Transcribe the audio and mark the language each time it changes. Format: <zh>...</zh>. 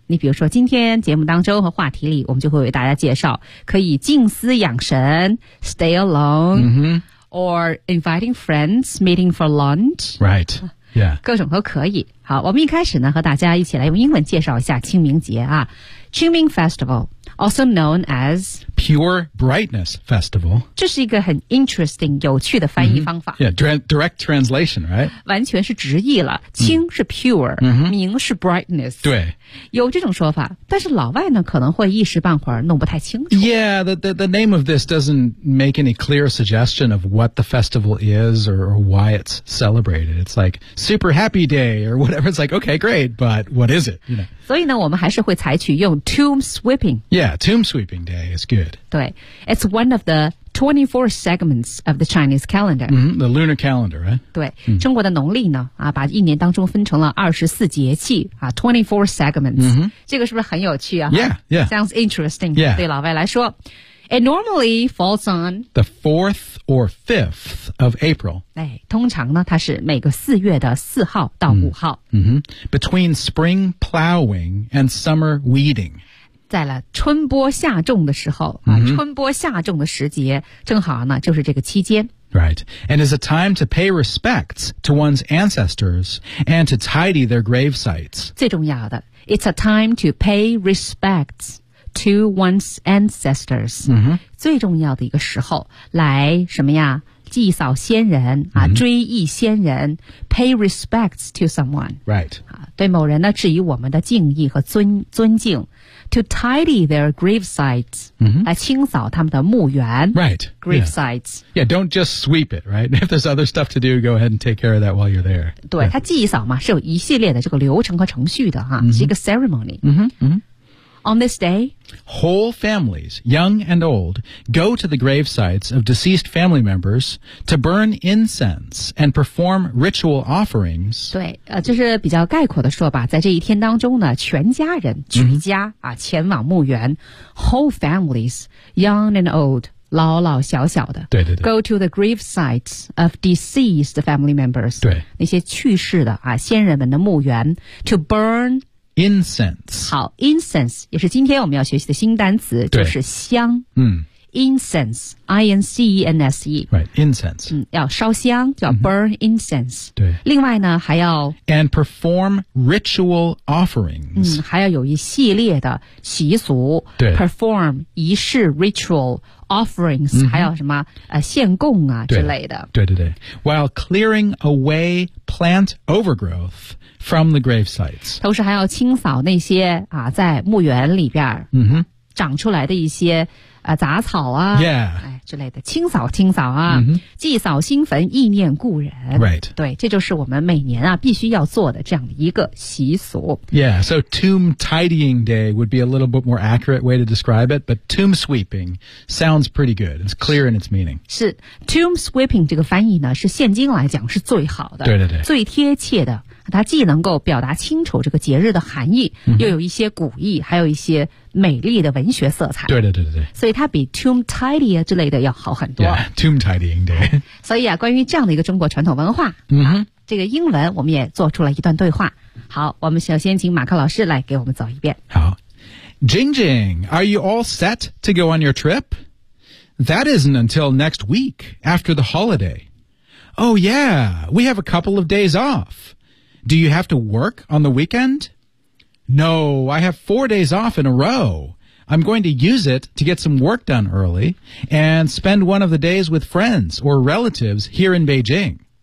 <zh>你比如说今天节目当中和话题里，我们就会为大家介绍可以静思养神 stay alone、or inviting friends meeting for lunch</zh> <en>right、</en> <zh>各种都可以。好，我们一开始呢和大家一起来用英文介绍一下清明节啊。</zh> <en>清明 festival, also known as Pure Brightness Festival.</en> <zh>这是一个很 interesting, 有趣的翻译方法。</zh> <en>Direct translation, right?</en> <zh>完全是直译了。清是 pure, 明是 brightness. 对。有这种说法，但是老外呢可能会一时半会儿弄不太清楚。</zh> <en>Yeah, the name of this doesn't make any clear suggestion of what the festival is or why it's celebrated. It's like super happy day or whatever. It's like, okay, great, but what is it? You know?</en> <zh>所以呢我们还是会采取用 tomb sweeping.</zh> <en>Yeah, tomb sweeping day is good. 对。 It's one of the 24 segments of the Chinese calendar.、 the lunar calendar, right?</en> <zh>对。中国的农历呢、把一年当中分成了24节气、24 segments.、这个是不是很有趣啊 Sounds interesting.</zh> <en>Yeah.</en> <zh>对老外来说。 It normally falls on</zh> <en>the 4th or 5th of April.</en> <zh>哎，通常呢，它是每个四月的四号到五号。</zh> <en>Between spring plowing and summer weeding.</en> <zh>在了春播夏种的时候、春播夏种的时节，正好呢，就是这个期间。</zh> <en>Right. And is a time to pay respects to one's ancestors and to tidy their grave sites. 最重要的， it's a time to pay respects.</en> <zh>To one's ancestors、最重要的一个时候来什么呀祭扫先人、追忆先人 pay respects to someone、</zh> <en>right.</en> <zh>对某人呢致以我们的敬意和 尊敬 to tidy their grave sites、来清扫他们的墓园、</zh> <en>right. grave sites、 yeah, don't just sweep it、right? if there's other stuff to do go ahead and take care of that while you're there</en> <zh>对他祭扫嘛是有一系列的这个流程和程序的、是一个 ceremony、 On this day,</zh> <en>whole families, young and old, go to the gravesites of deceased family members to burn incense and perform ritual offerings.</en> <zh>对，这是比较概括的说吧，在这一天当中呢，全家人举家、前往墓园 ， whole families, young and old. 老老小小的对对对</zh> <en>go to the grave sites of deceased family members</en> <zh>对那些去世的啊先人们的墓园 to burn</zh> <en>incense</en> <zh>好 incense 也是今天我们要学习的新单词就是香嗯</zh> <en>incense, I-N-C-E-N-S-E. Right, incense.</en> <zh>要烧香叫 burn incense. 对。另外呢还要</zh> <en>And perform ritual offerings.</en> <zh>还要有一系列的习俗。对。 Perform 仪式 ritual offerings, 还要什么献供啊之类的。对对对。</zh> <en>While clearing away plant overgrowth,from the grave sites.</en> <zh>同时还要清扫那些啊在墓园里边长出来的一些杂草啊、哎、之类的。清扫清扫啊、祭扫新坟意念故人。</zh> <en>Right.</en> <zh>对这就是我们每年啊必须要做的这样的一个习俗。</zh> <en>Yeah, so tomb tidying day would be a little bit more accurate way to describe it, but tomb sweeping sounds pretty good. It's clear in its meaning.</en> <zh>是 ,tomb sweeping 这个翻译呢是现今来讲是最好的。对对对。最贴切的。它既能够表达清楚这个节日的含义、又有一些古意还有一些美丽的文学色彩对对对对所以它比 tomb tidy 之类的要好很多</zh> <en>yeah, tomb tidying day</en> <zh>所以啊关于这样的一个中国传统文化、这个英文我们也做出了一段对话好我们首先请马克老师来给我们走一遍</zh> <en>好 Jing Jing Are you all set to go on your trip? That isn't until next week after the holiday Oh yeah We have a couple of days offDo you have to work on the weekend? No, I have 4 days off in a row. I'm going to use it to get some work done early and spend one of the days with friends or relatives here in Beijing.</en>